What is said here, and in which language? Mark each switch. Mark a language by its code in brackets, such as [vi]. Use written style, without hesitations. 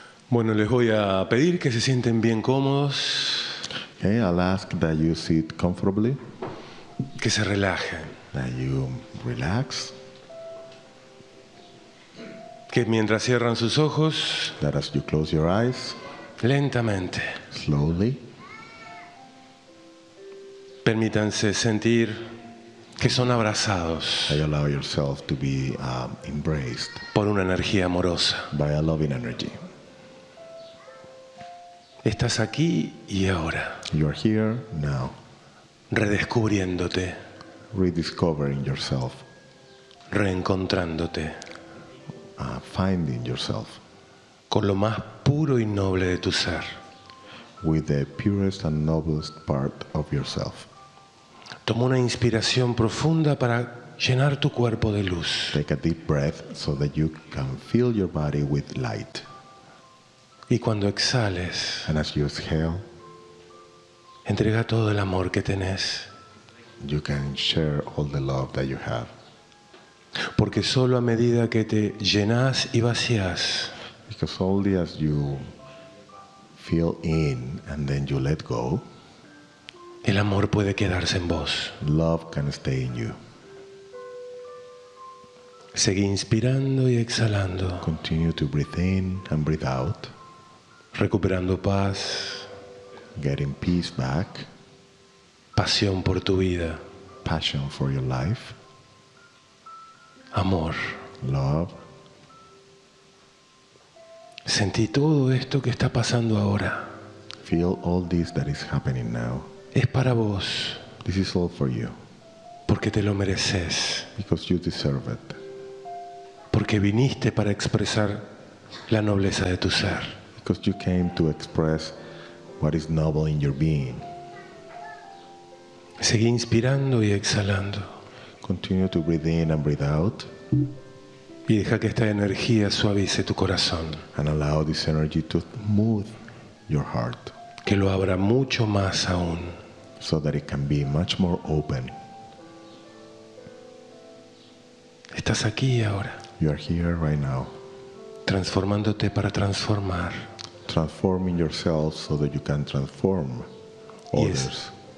[es] Bueno, les voy a pedir que se sienten bien cómodos, [en] Okay, I'll ask that you sit comfortably, [es] que se relajen, [en] that you relax, [es] que mientras cierran sus ojos, [en] that as you close your eyes, [es] lentamente, [en] slowly, [es] permítanse sentir que son abrazados [en] you allow yourself to be embraced [es] por una energía amorosa. [en] by a loving energy. [es] Estás aquí y ahora, [en] You are here now, [es] redescubriéndote, [en] rediscovering yourself, [es] reencontrándote [en] finding yourself [es] con lo más puro y noble de tu ser. [en] with the purest and noblest part of yourself. [es] Toma una inspiración profunda para llenar tu cuerpo de luz. [en] Take a deep breath so that you can fill your body with light. [es] Y cuando exhales, [en] And as you exhale, [es] entrega todo el amor que tenés. [en] you can share all the love that you have. [es] Porque solo a medida que te llenás y vacías, [en] Because only as you feel in and then you let go, [es] el amor puede quedarse en vos. [en] love can stay in you. [es] Seguí inspirando y exhalando, [en] Continue to breathe in and breathe out, [es] recuperando paz, [en] getting peace back, [es] pasión por tu vida, [en] passion for your life, [es] amor. [en] love. [es] Sentí todo esto que está pasando ahora. [en] Feel all this that is happening now. [es] Es para vos, [en] This is all for you [es] porque te lo mereces, [en] because you deserve it. [es] porque viniste para expresar la nobleza de tu ser. [en] Because you came to express what is noble in your being. [es] Seguí inspirando y exhalando. [en] Continue to breathe in and breathe out [es] Y deja que esta energía suavice tu corazón, [en] and allow this energy to smooth your heart [es] que lo abra mucho más aún. [en] so that it can be much more open. [es] Estás aquí ahora, [en] You are here right now, [es] transformándote para transformar. [en] transforming yourself so that you can transform others.